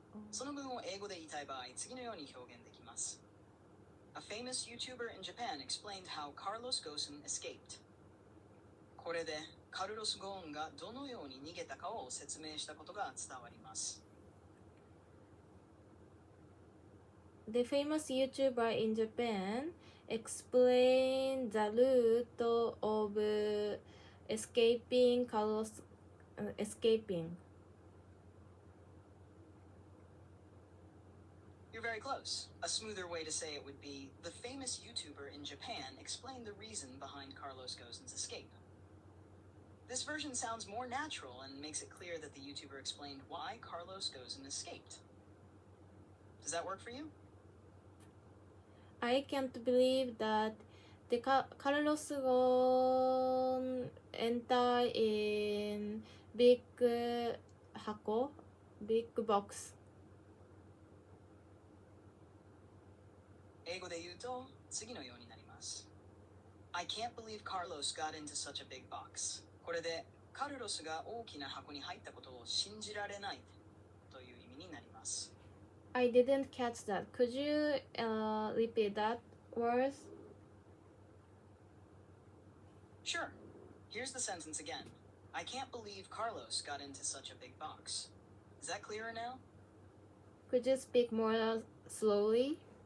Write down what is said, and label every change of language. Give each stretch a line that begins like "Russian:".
Japanese: その文を英語で言いたい場合、次のように表現できます。
English: A famous YouTuber in Japan explained how Carlos Ghosn escaped.
Japanese: これでカルロス・ゴーンがどのように逃げたかを説明したことが伝わります。
English: The famous YouTuber in Japan explained the route of escaping Carlos escaping. You're very close. A smoother way to say it would be, the famous YouTuber in Japan explained the reason behind Carlos Ghosn's escape. This version sounds more natural and makes it clear that the YouTuber explained why Carlos Ghosn escaped. Does that work for you? I can't believe that the Carlos Ghosn enter in big箱, big box.
Japanese: 英語で言うと次のようになります。
English: I can't believe Carlos got into such a big box.
Japanese: これでカルロスが大きな箱に入ったことを信じられないという意味になります。
English: I didn't catch that. Could you repeat that words? Sure. Here's the sentence again. I can't believe Carlos got into such a big box. Is that clearer now? Could you speak more slowly?